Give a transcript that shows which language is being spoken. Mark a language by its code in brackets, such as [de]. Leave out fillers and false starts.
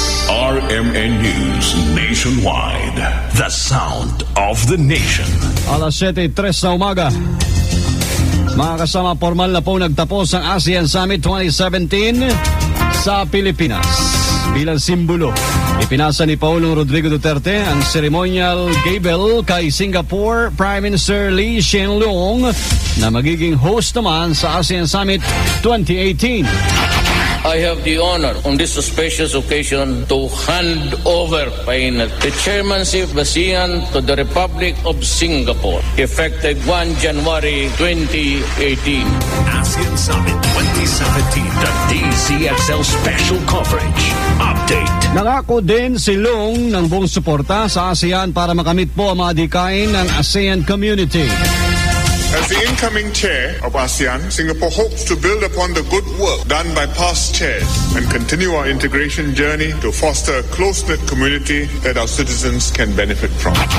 [en] RMN News Nationwide, the sound of the nation. [tl] Alas 7:03 na umaga. Mga kasama, formal na po nagtapos ang ASEAN Summit 2017 sa Pilipinas. Bilang simbolo, ipinasa ni Paulong Rodrigo Duterte ang ceremonial gabel kay Singapore Prime Minister Lee Hsien Loong na magiging host naman sa ASEAN Summit 2018. [en] I have the honor on this auspicious occasion to hand over the chairmanship of ASEAN to the Republic of Singapore, effective 1 January 2018. ASEAN Summit 2017, the DCXL Special Coverage. Update. [tl] Nangako din si Loong ng buong suporta sa ASEAN para makamit po ang mga dikain ng ASEAN community. [en] As the incoming chair of ASEAN, Singapore hopes to build upon the good work done by past chairs and continue our integration journey to foster a close-knit community that our citizens can benefit from.